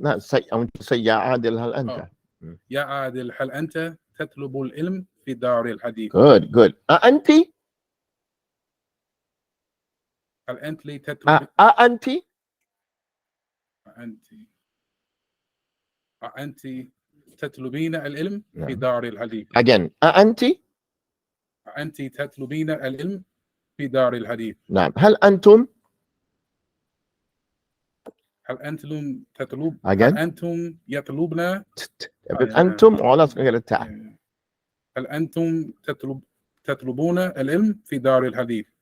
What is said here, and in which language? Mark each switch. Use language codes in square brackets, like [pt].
[ar] لا [en] say I want to say [ar] يا عادل هل أنت يا عادل هل أنت تطلب العلم في دار الحديث. [en] good [ar] أنت هل أنت لي تطلب. أنت أنت تطلبين العلم في دار الحديث. [en] again [ar] أنت تطلبين العلم في دار الحديث. نعم. هل أنتم هل أنتم تطلب. [en] again [ar] هل أنتم يطلبنا. أنتم [en] all that's going to [ar] هل أنتم تطلبون العلم في دار الحديث.